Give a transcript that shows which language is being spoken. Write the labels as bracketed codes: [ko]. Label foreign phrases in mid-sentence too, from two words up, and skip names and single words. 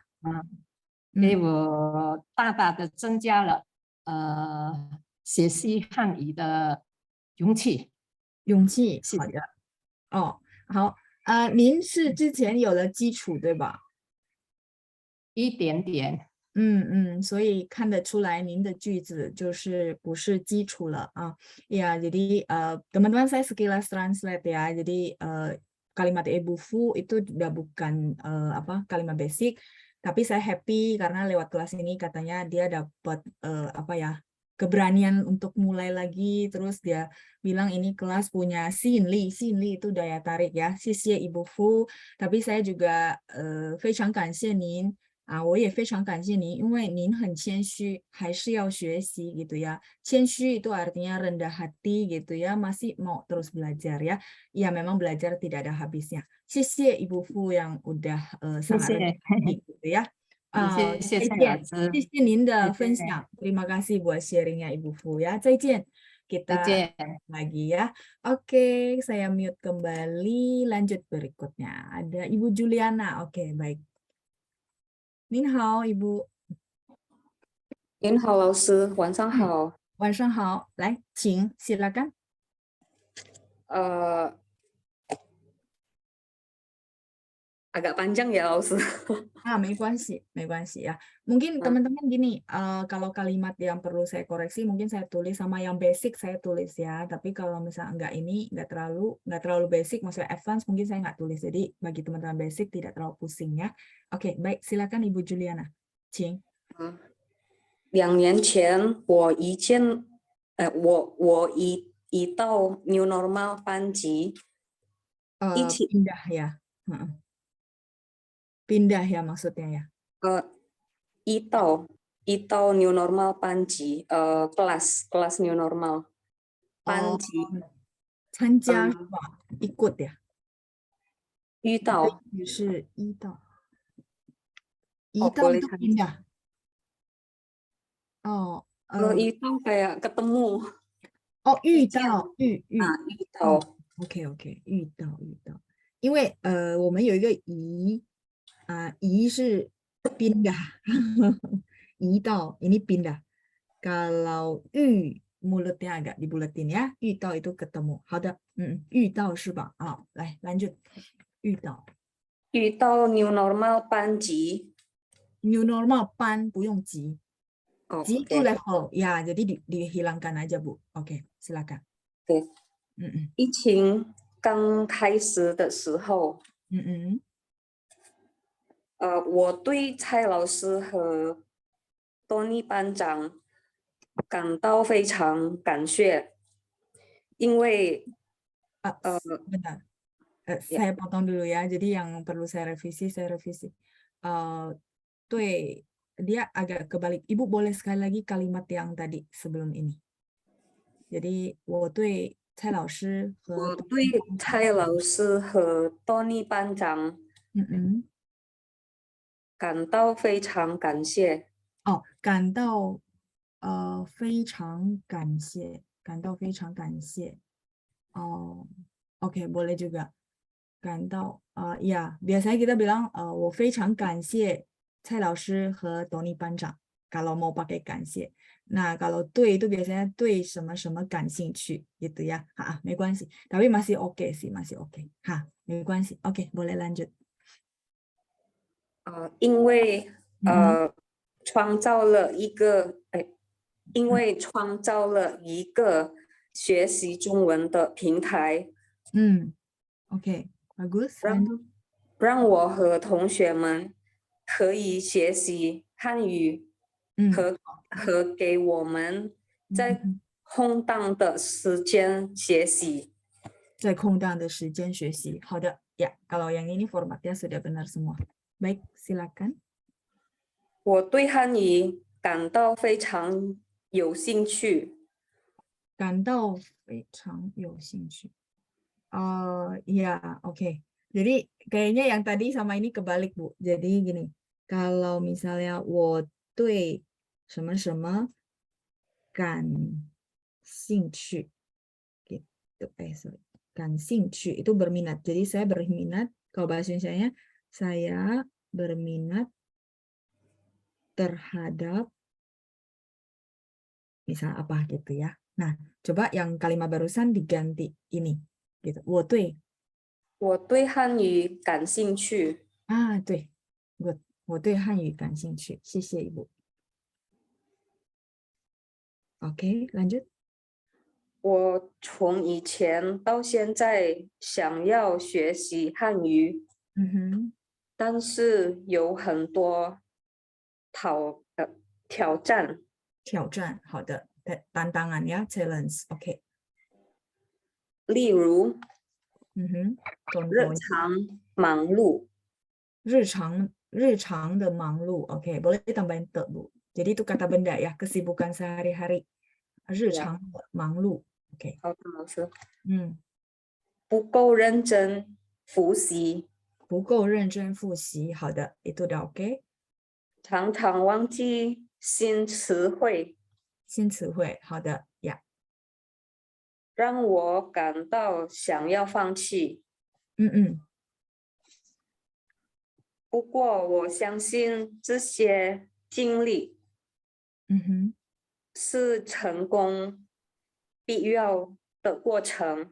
[zh] 给我大大的增加了学习汉语的勇气。勇气。谢谢。好的，哦，好，您是之前有了基础对吧？一点点。所以看得出来您的句子就是不是基础了啊。 [id] Ya, jadi teman-teman saya sekilas translate ya. Jadi kalimat Ibu Fu itu udah bukan apa kalimat basic, tapi saya happy karena lewat kelas ini katanya dia dapat apa ya keberanian untuk mulai lagi. Terus dia bilang ini kelas punya Xin Li itu daya tarik ya. [zh] 谢谢 Ibu Fu. [id] Tapi saya juga [zh] 非常感谢您。我也非常感谢您，因为您很谦虚，还是要学习 [id] gitu ya. 谦虚 itu artinya rendah hati gitu ya, masih mau terus belajar ya. Ya memang belajar tidak ada habisnya. 谢谢 Ibu Fu yang udah [zh] 谢 [id] sangat [zh] 谢， [id] rendah hati gitu ya. [zh] 谢谢蔡老再见，师，谢谢您的谢分谢， [id] 享 ，terima kasih buat sharingnya Ibu Fu ya. [zh] 再见, 再 [id] kita [zh] 见。 [id] lagi ya. Oke, saya mute kembali. Lanjut berikutnya. Ada Ibu Juliana. Oke, baik. [zh] 您好，Ibu。您好，老师，晚上好。晚上好，来，请 silakan。 [id] agak panjang ya, [zh] 老师。没关系，没关系 ya. [id] Mungkin teman-teman gini, kalau kalimat yang perlu saya koreksi, mungkin saya tulis sama yang basic saya tulis ya. Tapi kalau misalnya nggak terlalu basic, maksudnya advance, mungkin saya nggak tulis. Jadi bagi teman-teman basic tidak terlalu pusing ya. Oke, baik, silakan Ibu Juliana. [zh] 请。 2年前，我移到 New Normal 班级，一起 [id] pindah ya. Pindah ya maksudnya ya. [zh] 移到 New Normal 班级，kelas New Normal 班级。参加是吧 ？ [id] ikut ya. [zh] 遇到。是移到。移 Oh, 到 [id] boleh itu [zh] 参加。 [id] pindah. Oh, Kalau itu kayak ketemu. [zh] Oh, 遇到遇到。 OK，遇到。因为我们有一个移移是 pindah， 移到 [id] ini pindah. Kalau 遇 mulutnya agak dibulatin ya. 遇到 itu ketemu. [zh] 好的，遇到是吧？来lanjut. 遇到 New Normal 班级。 New Normal 班不用级。级 itu [id] Okay. level ya, jadi dihilangkan aja Bu. Oke, silakan. [zh] 对。疫情刚开始的时候，我对蔡老师和多尼班长感到非常感谢，因为 [id] bentar. Saya potong dulu ya. Jadi yang perlu saya revisi. 对，dia agak kebalik. Ibu boleh sekali lagi kalimat yang tadi sebelum ini. [zh] Jadi 我对蔡老师和多尼班长感到非常感谢。感到非常感谢，感到非常感谢。 [id] Oke, boleh juga. 感到 ya, biasanya kita bilang [zh] 我非常感谢蔡老师和 Tony 班长 [id] kalau mau pakai 感谢. Nah, kalau 对 itu biasanya [zh] 对什么什么感兴趣 [id] gitu ya. [zh] 没关系. [id] Tapi masih oke sih, masih oke. [zh] 没关系. [id] Oke, boleh lanjut. [zh] 因为创造了一个因为创造了一个学习中文的平台， [id] Oke, bagus. [zh] 让我和同学们可以学习汉语，和给我们在空档的时间学习。在空档的时间学习。 [id] 好的 ya, kalau yang ini formatnya sudah benar semua. Baik, silakan. [zh] 我对汉语感到非常有兴趣。感到非常有兴趣。 [id] Ya, oke. Jadi kayaknya yang tadi sama ini kebalik, Bu. Jadi gini, kalau misalnya [zh] 我对什么什么感兴趣 [id] gitu. Sorry. 感兴趣 itu berminat. Jadi saya berminat, kalau bahasa Indonesianya saya berminat terhadap misal apa gitu ya. Nah, coba yang kalimat barusan diganti ini gitu. [zh] 我对汉语感兴趣。对，我对汉语感兴趣。谢谢 Ibu. Oke, lanjut. 我从以前到现在想要学习汉语，但是有很多挑战。 [id] 好的 ，tantangan ya, challenge. Oke. [zh] 例如，日 [id] contohnya [zh] 常忙碌。日常的忙碌. [id] Oke, boleh tambahin te, Bu. Jadi itu kata benda ya, kesibukan sehari-hari. [zh] 日常忙碌. Oke. 好的，老师。不够认真复习。不够认真复习。好的 ， [id] itu udah oke. [zh] 常常忘记新词汇。新词汇，好的呀。让我感到想要放弃。不过我相信这些经历是成功必要的过程。